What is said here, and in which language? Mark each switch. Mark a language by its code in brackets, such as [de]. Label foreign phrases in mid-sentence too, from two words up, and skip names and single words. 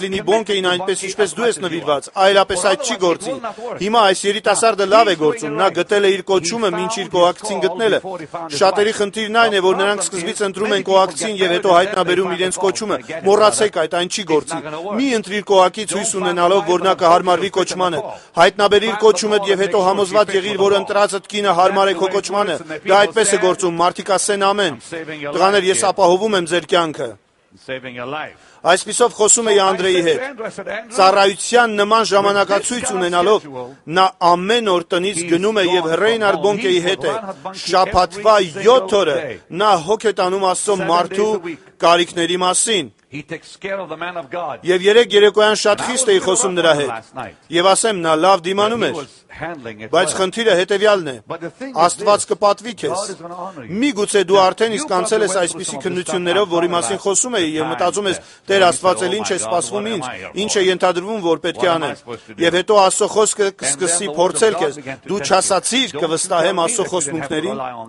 [hy] լինի Բոնկեին այնպես, ինչպես դու ես նվիրված, այլապես այդ չի գործի։ Հիմա այս երիտասարդը լավ է գործում, նա գտել է իր կոչումը, մինչ իր կոակցին գտնելը։ Շատերի խնդիրն այն է, որ նրանք սկզբից ընտրում են կոակցին եւ հետո հայտնաբերում իրենց կոչումը։ Մոռացեք այդ, այն չի գործի։ Մի ընտրիր կոակից հույս ունենալով, որ նա կհարմարվի կոչմանը։ Հայտնաբերիր կոչումդ եւ հետո համոզված եղիր, որ ընտրածդ կինը հարմար է քո կոչմանը։ Դա այդպես է գործում, մարդիկ ասեն ամեն։ Տղաներ, ես ապահովում եմ ձեր կյանքը։ [en] saving your life. [hy] Այսպիսով խոսում էի Անդրեի հետ։ Ծառայության նման ժամանակացույց ունենալով նա ամեն օր տնից գնում է եւ Ռեյնար Բոնկեի հետ է։ Շաբաթվա 7 օրը նա հոգ է տանում Աստծո մարդու կարիքների մասին։ [en] He takes care of the man of God. [hy] Եվ երեք երեկոյան շատ խիստ էի խոսում նրա հետ։ Եվ ասեմ, նա լավ դիմանում էր։ Բայց խնդիրը հետևյալն է. Աստված կպատվի քեզ։ Միգուցե դու արդեն իսկ անցել ես այսպիսի քննություններով, որի մասին խոսում էի եւ մտածում ես, Տեր Աստված էլ ինչ է սպասվում ինձ, ինչ է ենթադրվում, որ պետք է անեմ։ Եվ հետո Աստծո խոսքը կսկսի փորձել քեզ։ Դու չասացիր կվստահեմ Աստծո խոստումներին։